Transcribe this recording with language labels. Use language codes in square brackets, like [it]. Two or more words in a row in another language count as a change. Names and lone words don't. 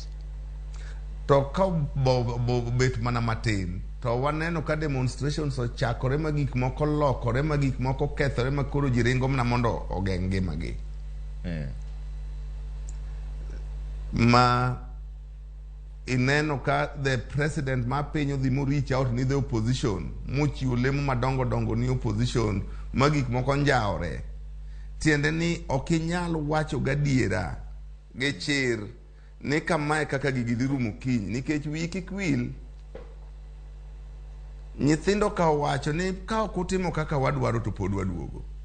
[luo] To ka bet mana matin to waneno ka demonstrations ochakore ma gik moko lokore ma gik moko kethore ma koro ji ringo mana mondo ogeng' ngimagi. Ma ineno ka [en] the president [luo] ma piny odhi mo [en] reach out [luo] ni [en] the opposition [luo] mochiwo lemo madongo dongo ni opposition ma gik moko njaore. Tiende ni okinyal wacho gadiera gi chir ni kamae kaka gigi dhi rumo kiny nikech wiyi kik wil. Nyithindo ka wacho ni ka ok utimo kaka wadwaro to pod waduogo.